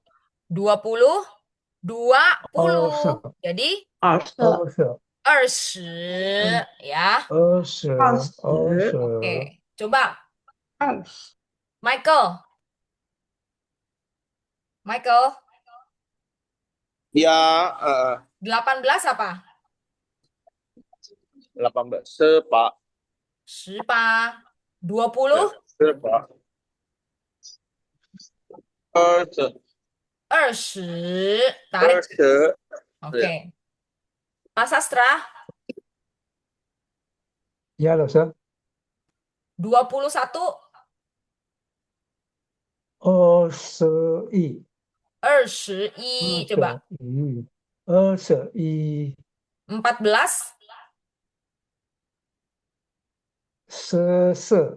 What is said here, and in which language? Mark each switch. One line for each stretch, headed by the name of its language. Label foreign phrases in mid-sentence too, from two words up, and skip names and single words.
Indonesian: 19,
Chinese: 二十
Indonesian: 20. Jadi
Chinese: 二十、二十
Indonesian: 20 ya.
Chinese: 二十二二十十、
Indonesian: Oke, coba
Chinese: 二十、
Indonesian: Michael. Michael, ya 18 apa? 18 sepak 18, 20, ya sepak 20 20. Tarik. 20 ya Oke. Pak Sastra, ya 老师 21, 21 21.
Chinese: 二
Indonesian: Coba.
Chinese: 十一21
Indonesian: 14,
Chinese: 十四